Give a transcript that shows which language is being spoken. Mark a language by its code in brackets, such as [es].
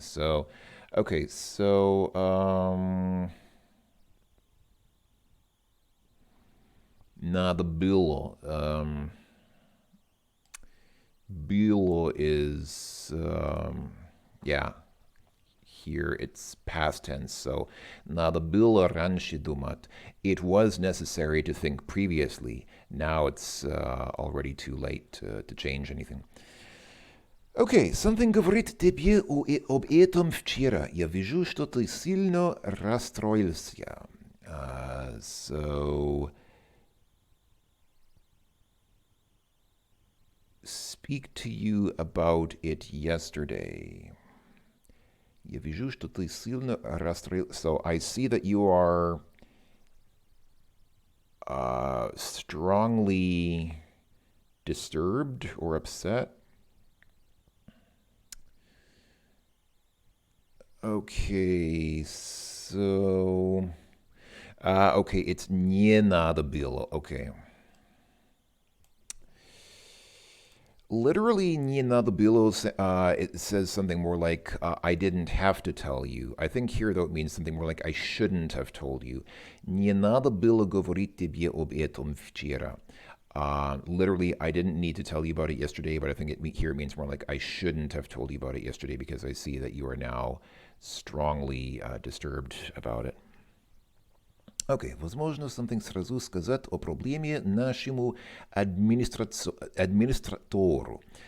[en] So, okay, so [ru] надо было. [en] Было is, yeah, here it's past tense. [ru] So, надо было раньше думать. [en] It was necessary to think previously. Now it's already too late to change anything. [ru] Okay, something говорит тебе об этом вчера. Я вижу, что ты сильно расстроился. [en] So, speak to you about it yesterday. [ru] Я вижу, что ты сильно расстроился. [en] So I see that you are strongly disturbed or upset. Okay, so okay, it's [ru] не надо было. [en] Okay. Literally, [ru] не надо было, [en] it says something more like, I didn't have to tell you. I think here, though, it means something more like, I shouldn't have told you. [ru] Не надо было говорить тебе об этом вчера. [en] Literally, I didn't need to tell you about it yesterday, but I think here it means more like, I shouldn't have told you about it yesterday because I see that you are now strongly disturbed about it. [ru] Okay, возможно, something сразу сказать о проблеме нашему администратору.